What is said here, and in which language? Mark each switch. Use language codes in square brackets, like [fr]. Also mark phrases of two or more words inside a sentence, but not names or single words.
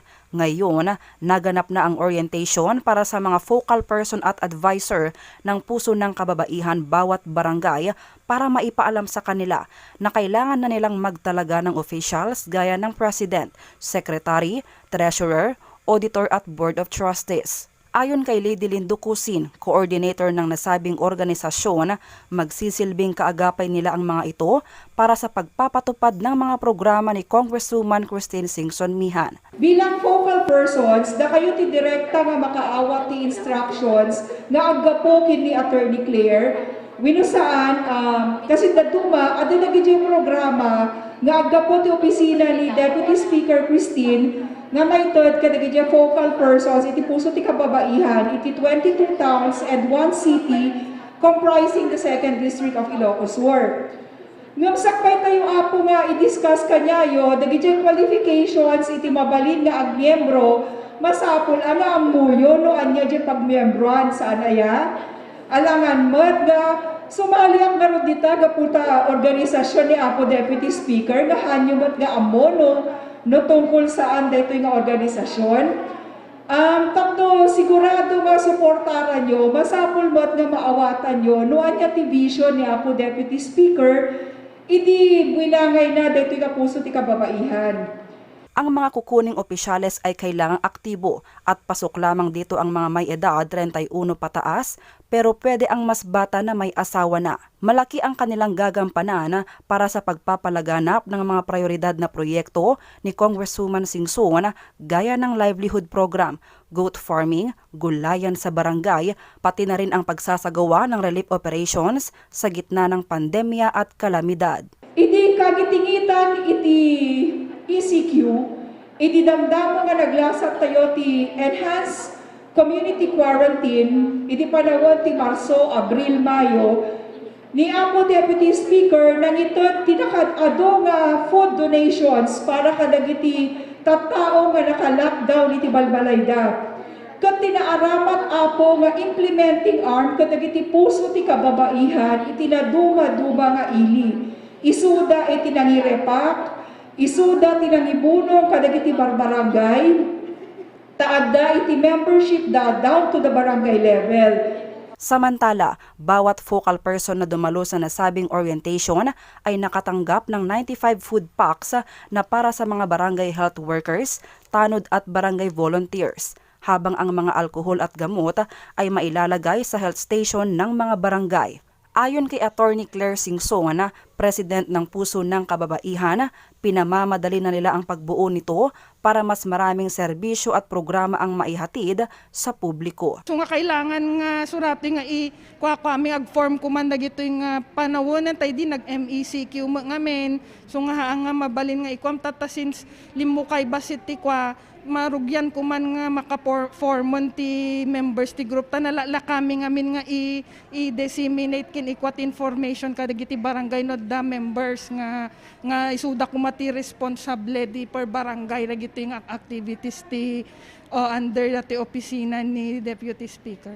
[tl] Ngayon, naganap na ang orientation para sa mga [en] focal person [tl] at advisor ng puso ng kababaihan bawat barangay para maipaalam sa kanila na kailangan na nilang magtalaga ng officials gaya ng [en] President, Secretary, Treasurer, Auditor [tl] at [en] Board of Trustees. [tl] Ayon kay Lady Lindo Cusin, coordinator ng nasabing organisasyon, magsisilbing kaagapay nila ang mga ito para sa pagpapatupad ng mga programa ni Congresswoman Christine Singson Mihan. [ilo] Bilang [en] focal persons, [ilo] na kayo ti direkta nga makaawat ti instructions nga aggapokin ni Attorney Claire, winusaan, kasi daduma, ada naging yung programa nga aggapo ti opisina ni Deputy Speaker Christine nga may [en] third kadagidya focal persons [ilo] iti puso ti kababaihan iti [en] 22 towns and 1 city comprising the 2nd District of Ilocos Sur. [ilo] Ngam sakbay tayo apo nga i-discuss kanyayo dagidya qualifications iti mabalin nga agmiyembro masapul ana ang muyo no anya di pagmiyembroan saan aya alangan med nga sumali ang garod dita gaputa organisasyon ni Apo Deputy Speaker nga hanyo met nga amono no tungkol saan dito nga organisasyon. Tapno sigurado nga suportaran nyo, masapul mo't nga maawatan nyo, no anya ti vision ni Apo Deputy Speaker, idi binangay na dito nga puso ti kababaihan. [tl] Ang mga kukuning opisyales ay kailangang aktibo at pasok lamang dito ang mga may edad 31 pataas pero pwede ang mas bata na may asawa na. Malaki ang kanilang gagampanan para sa pagpapalaganap ng mga prioridad na proyekto ni Congresswoman Singson gaya ng [en] livelihood program, goat farming, [tl] gulayan sa barangay, pati na rin ang pagsasagawa ng [en] relief operations [tl] sa gitna ng pandemya at kalamidad. [ilo] Idi kagitingitan iti ECQ, ididamdam nga naglasat tayo ti [en] enhanced community quarantine, [ilo] idi panawon ti Marso, Abril, Mayo, ni Apo Deputy Speaker nang ito tinakad-ado nga [en] food donations [ilo] para kadagiti tattao nga naka-lockdown iti Balbalayda. Kat tinaaramat Apo nga [en] implementing arm [ilo] kadagiti puso ti kababaihan iti naduma-duma nga ili. Isuda iti nangirepak, isuda tinangibunong kadagiti barangay, taadda iti [en] membership down to the barangay level. [tl] Samantala, bawat [en] focal person [tl] na dumalo sa nasabing orientation ay nakatanggap ng 95 food packs na para sa mga barangay [en] health workers, [tl] tanod at barangay volunteers, habang ang mga alkohol at gamot ay mailalagay sa [en] health station [tl] ng mga barangay. Ayon kay Attorney Claire Singson, President ng Puso ng Kababaihan, pinamamadali na nila ang pagbuo nito para mas maraming serbisyo at programa ang maihatid sa publiko. [ilo] So nga kailangan nga surati nga kami ag-form kuman dagito nga panawonan tay di nag-MECQ ngamen. So nga mabalin nga ikwam since limo kay basiti kwa marugyan kuman nga maka-formon ti members ti group tanala kami ngamin nga i-disseminate kin ikwat information kadagiti barangay no da members nga isuda kumati responsable di per barangay dagiti nga activities ti under dati opisina ni Deputy Speaker.